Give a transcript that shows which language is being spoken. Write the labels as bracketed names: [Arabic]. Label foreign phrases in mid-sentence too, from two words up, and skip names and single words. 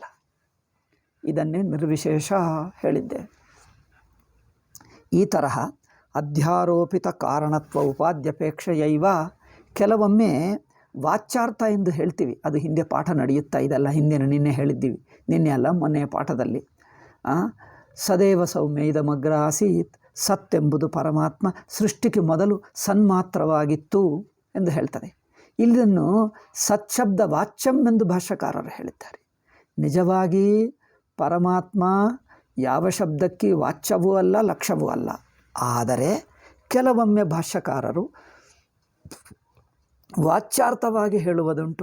[Kannada] ಇದನ್ನೇ ನಿರ್ವಿಶೇಷ ಹೇಳಿದ್ದೆ. ಈ ತರಹ [Sanskrit] ಅಧ್ಯಾರೋಪಿತ ಕಾರಣತ್ವ ಉಪಾದ್ಯಪೇಕ್ಷೆಯೈವ [Kannada] ಕೆಲವೊಮ್ಮೆ ವಾಚ್ಯಾರ್ಥ ಎಂದು ಹೇಳ್ತೀವಿ. ಅದು ಹಿಂದೆ ಪಾಠ ನಡೆಯುತ್ತಾ ಇದೆಲ್ಲ, ನಿನ್ನೆ ಹೇಳಿದ್ದೀವಿ. ನಿನ್ನೆ ಅಲ್ಲ, ಮೊನ್ನೆಯ ಪಾಠದಲ್ಲಿ [Sanskrit] ಸದೇವ ಸೌಮ್ಯ ಇದಮಗ್ರ ಆಸೀತ್, [Kannada] ಸತ್ ಎಂಬುದು ಪರಮಾತ್ಮ ಸೃಷ್ಟಿಗೆ ಮೊದಲು ಸನ್ಮಾತ್ರವಾಗಿತ್ತು ಎಂದು ಹೇಳ್ತಾರೆ. ಇದನ್ನು [Sanskrit] ಸತ್ಶಬ್ದ ವಾಚ್ಯಂ [Kannada] ಎಂದು ಭಾಷ್ಯಕಾರರು ಹೇಳಿದ್ದಾರೆ. ನಿಜವಾಗಿ ಪರಮಾತ್ಮ ಯಾವ ಶಬ್ದಕ್ಕೆ ವಾಚ್ಯವೂ ಅಲ್ಲ, ಲಕ್ಷ್ಯವೂ ಅಲ್ಲ. ಆದರೆ ಕೆಲವೊಮ್ಮೆ ಭಾಷ್ಯಕಾರರು ವಾಚ್ಯಾರ್ಥವಾಗಿ ಹೇಳುವುದುಂಟು.